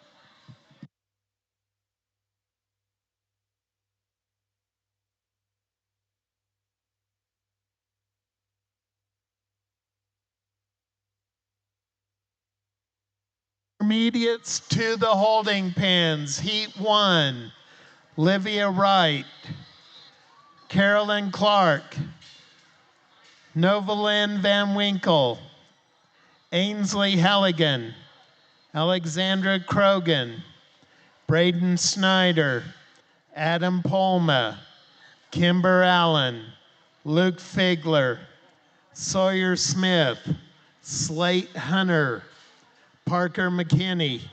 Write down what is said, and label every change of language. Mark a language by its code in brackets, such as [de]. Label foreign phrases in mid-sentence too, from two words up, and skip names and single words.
[en] Intermediates to the holding pens. Heat 1, Livia Wright, Carolyn Clark, Novalyn Van Winkle, Ainsley Halligan, Alexandra Krogan, Braden Snyder, Adam Polma, Kimber Allen, Luke Figler, Sawyer Smith, Slate Hunter, Parker McKinney.